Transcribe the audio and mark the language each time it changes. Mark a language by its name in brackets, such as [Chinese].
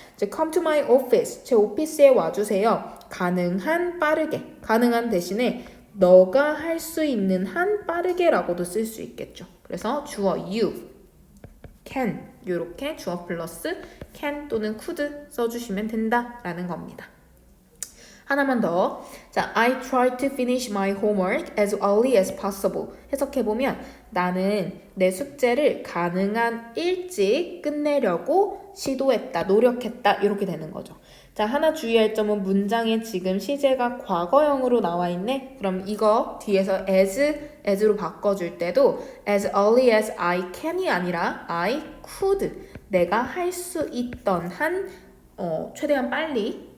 [Korean] 이제 [English] come to my office, [Korean] 제 오피스에 와주세요. 가능한 빠르게, 가능한 대신에 너가 할 수 있는 한 빠르게라고도 쓸 수 있겠죠. 그래서 주어 you, can 이렇게 주어 플러스 can 또는 could 써주시면 된다라는 겁니다. 하나만 더. [English] 자, I try to finish my homework as early as possible. [Korean] 해석해보면 나는 내 숙제를 가능한 일찍 끝내려고 시도했다, 노력했다 이렇게 되는 거죠. 자, 하나 주의할 점은 문장에 지금 시제가 과거형으로 나와 있네. 그럼 이거 뒤에서 as로 바꿔줄 때도 [English] as early as I can [Korean] 이 아니라 [English] I could. [Korean] 내가 할 수 있던 한 최대한 빨리